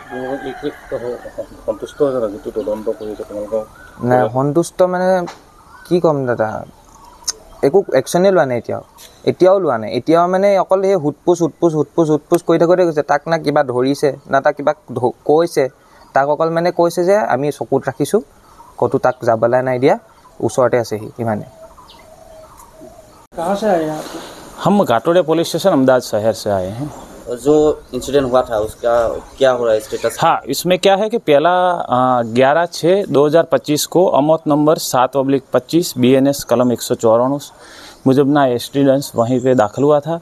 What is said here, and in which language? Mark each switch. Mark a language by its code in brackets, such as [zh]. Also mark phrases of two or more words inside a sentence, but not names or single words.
[as] নাই সন্তুষ্ট মানে কি ক'ম দাদা, একো একশ্যনেই লোৱা নাই এতিয়াও লোৱা নাই। এতিয়াও মানে অকল সেই সোধ-পোছ কৰি থাকোঁতে গৈছে। তাক না কিবা ধৰিছে, না তাক কিবা কৈছে। তাক অকল মানে কৈছে যে আমি চকুত ৰাখিছোঁ, ক'তো তাক যাবলৈ নাই দিয়া, ওচৰতে আছেহি, ইমানে। [hi] हम घाटोड़िया पुलिस स्टेशन अहमदाबाद शहर से आए हैं। जो इंसिडेंट हुआ था उसका क्या हो रहा है स्टेटस? हाँ, इसमें क्या है कि पहला 11/6/2025 को अमौत नंबर 7/25 BNS कलम 194 मुजबना एक्सीडेंस वहीं पे दाखिल हुआ था।